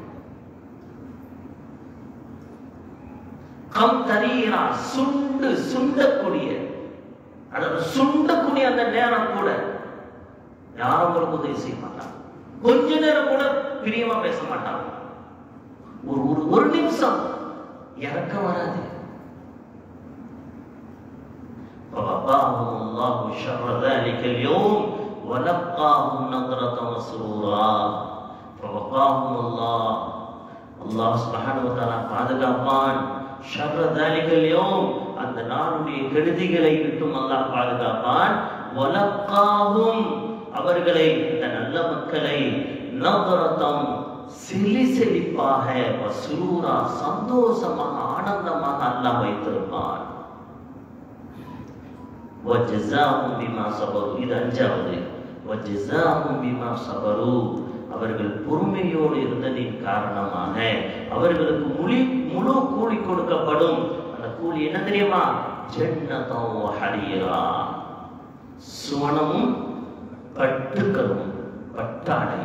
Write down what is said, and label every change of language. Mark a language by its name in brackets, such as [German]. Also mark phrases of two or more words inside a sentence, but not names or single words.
[Tamil] கம் தரீரா, சுண்டக்கூடிய, அதாவது சுண்டக்கூடிய அந்த நேரம் கூட யாரும் உங்களுக்கு உதவி செய்ய மாட்டாங்க. கொஞ்ச நேரம் கூட பிரியமா பேச மாட்டாங்க. ஒரு நிமிஷம் இறக்கம் வராது. [Arabic] فوقاهم الله شر ذلك اليوم ولقاهم نظرة وسرورا. فوقاهم الله سبحانه وتعالى பாதுகாப்பான். شر ذلك اليوم, [Tamil] அந்த நாளுடைய கெடுதிகளை விட்டும் அல்லாஹ் பாதுகாப்பான். ولقاهم, அவர்களை, இந்த நல்ல மக்களை, நظرத்தம், செழிப்பாக, வசுரூரா, சந்தோஷமாக, ஆனந்தமாக அல்லாஹ் வைத்திருப்பான். [Arabic] وجزاهم بما صبروا, [Tamil] இது அஞ்சாவது. [Arabic] وجزاهم بما صبروا, [Tamil] அவர்கள் பொறுமையோடு இருந்ததின் காரணமாக அவர்களுக்கு முழு கூலி கொடுக்கப்படும். அந்த கூலி என்ன தெரியுமா? [Arabic] جنة وحريرا, [Tamil] சுவனமும் பட்டுக்களும் பட்டாடை.